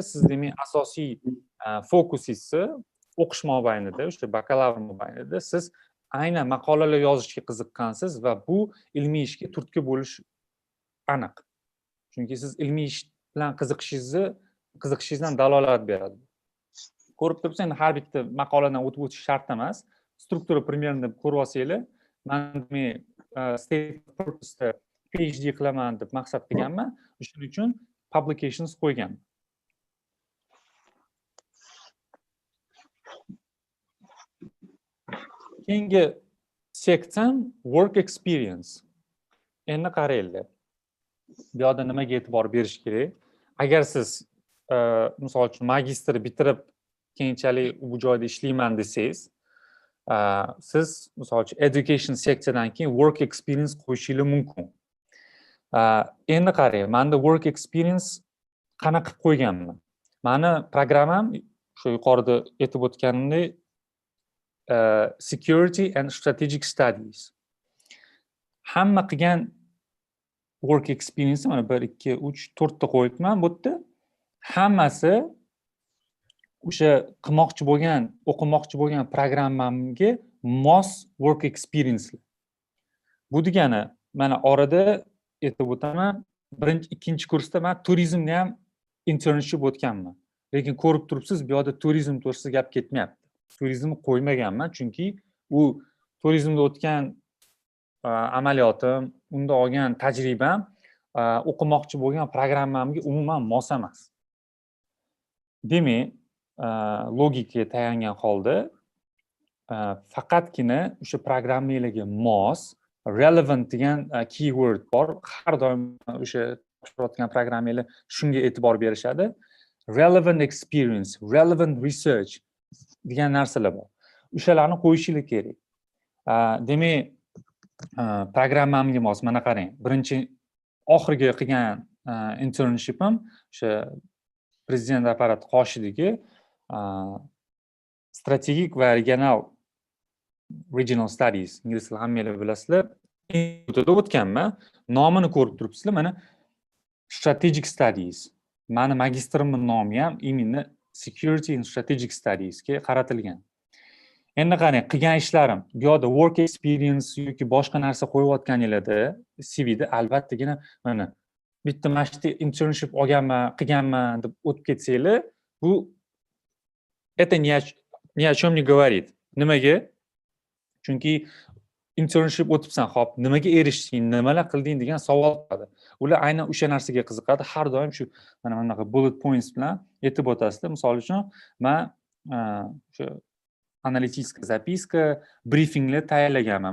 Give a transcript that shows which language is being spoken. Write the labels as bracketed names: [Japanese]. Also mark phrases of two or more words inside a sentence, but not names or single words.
[Uzbek] Siz demak asosiy fokusingizni o'qish mobaynida, o'sha bakalavr mobaynida siz aynan maqolalar yozishga qiziqqansiz va bu ilmiy ishga turtki bo'lish aniq. Chunki siz ilmiy ish bilan qiziqishingizdan dalolat beradi. Ko'rib turibsiz, endi har bitta maqoladan o'tib o'tish shart emas. Struktura примерно ko'rib olsanglar, men [English] state purpose [Uzbek] PhD qilaman deb maqsad qilganman. Shuning uchun publications qo'yganman. Keyingi seksiyam [English] work experience. [Uzbek] Endi qaranglar. Bu yerda nimaga e'tibor berish kerak? Agar siz misol uchun magistr bitirib keyinchalik bu joyda ishlayman desangiz, siz misol uchun education seksiyadan keyin [English] work experience [Uzbek] qo'yishingiz mumkin. Endi qarang, menda [English] work experience [Uzbek] qanaqa qilib qo'yganman? Mani programmam shu yuqorida aytib o'tganimdek [English] security and strategic studies. [Uzbek] Hamma qilgan [English] work experience [Uzbek] mana 1 2 3 4 ta qo'yibman bu yerda. Hammasi o'sha qilmoqchi bo'lgan, o'qimoqchi bo'lgan programmamga mos [English] work experience. [Uzbek] Bu degani, mana orada aytib o'taman, birinchi, ikkinchi kursda men turizmni ham internship o'tganman. Lekin ko'rib turibsiz, bu yerda turizm to'g'risida gap ketmayapti. Turizmni qo'ymaganman, chunki u turizmda o'tgan amaliyotim, unda olgan tajribam o'qimoqchi bo'lgan programmamga umuman mos emas. Demak, logikaga tayangan holda faqatgina o'sha programmalarga mos relevant degan keyword bor. Har doim o'sha topshirayotgan programmalar shunga e'tibor berishadi. [English] Relevant experience, relevant research [Uzbek] degan narsalar bor. O'shalarni qo'yishingiz kerak. Demak, programmamga mos mana qarang. Birinchi oxirgi qilgan internshipim o'sha prezident apparati qoshidagi strategik va [English] regional studies, [Uzbek] ingliz tilida hammalar bilasizlar, institutida o'tganman. Nomini ko'rib turibsizlar, mana [English] strategic studies. [Uzbek] Mani magistrimning nomi ham именно [English] security and strategic studies [Uzbek] ga qaratilgan. Endi qarang, qilgan ishlarim, bu yerda [English] work experience [Uzbek] yoki boshqa narsa qo'yayotganinglarda CVda albattagina mana bitta mashti internship olganman, qilganman deb o'tib ketsanglar, bu [Russian] это ни о чем не говорит. [Uzbek] Nimaga? Chunki internship o'tibsan, xo'p, nimaga erishding, nimalar qilding degan savol qiladi. Ular aynan o'sha narsaga qiziqadi. Har doim shu mana bunaqa [English] bullet points [Uzbek] bilan aytib o'tasizlar. Misol uchun, men o'sha analitik zapiska, briefinglar tayyorlaganman.